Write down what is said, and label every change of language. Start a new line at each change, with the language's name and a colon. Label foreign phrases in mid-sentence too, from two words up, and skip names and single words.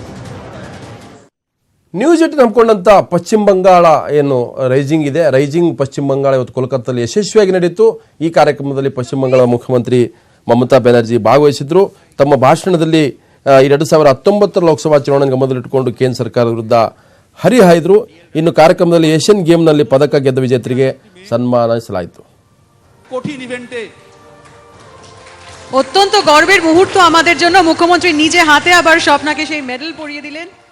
Kannada: ನ್ಯೂಸ್ 18 ನಂಬಿಕೊಂಡಂಥ ಪಶ್ಚಿಮ ಬಂಗಾಳ ಏನು ರೈಜಿಂಗ್ ಪಶ್ಚಿಮ ಬಂಗಾಳ ಇವತ್ತು ಕೋಲ್ಕತ್ತಾದಲ್ಲಿ ಯಶಸ್ವಿಯಾಗಿ ನಡೆಯಿತು. ಈ ಕಾರ್ಯಕ್ರಮದಲ್ಲಿ ಪಶ್ಚಿಮ ಬಂಗಾಳ ಮುಖ್ಯಮಂತ್ರಿ ಮಮತಾ ಬ್ಯಾನರ್ಜಿ ಭಾಗವಹಿಸಿದ್ರು. ತಮ್ಮ ಭಾಷಣದಲ್ಲಿ 2019 ಲೋಕಸಭಾ ಚುನಾವಣೆಗೆ ಮೊದಲಿಟ್ಟುಕೊಂಡು ಕೇಂದ್ರ ಸರ್ಕಾರದ ವಿರುದ್ಧ ಹರಿಹಾಯ್ದರು. ಇನ್ನು ಕಾರ್ಯಕ್ರಮದಲ್ಲಿ ಏಷ್ಯನ್ ಗೇಮ್ನಲ್ಲಿ ಪದಕ ಗೆದ್ದ ವಿಜೇತರಿಗೆ ಸನ್ಮಾನಿಸಲಾಯಿತು.
Bangla: কঠিন ইভেন্টে অত্যন্ত গর্বের মুহূর্ত আমাদের জন্য। মুখ্যমন্ত্রী নিজে হাতে আবার স্বপ্নাকে সেই মেডেল পরিয়ে দিলেন।